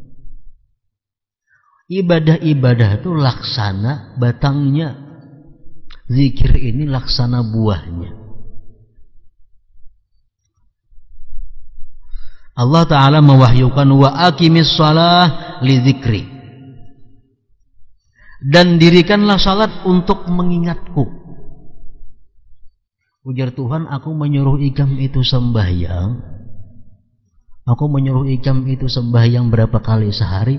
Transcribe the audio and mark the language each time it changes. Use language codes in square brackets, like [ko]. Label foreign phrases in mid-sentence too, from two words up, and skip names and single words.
[id] Ibadah-ibadah itu laksana batangnya, zikir ini laksana buahnya. Allah Ta'ala mewahyukan [ar] wa aqimis shalah li zikri, [id] dan dirikanlah salat untuk mengingatku. [bjn] Ujar Tuhan, aku menyuruh ikam itu sembahyang. Aku menyuruh ikam itu sembahyang berapa kali sehari?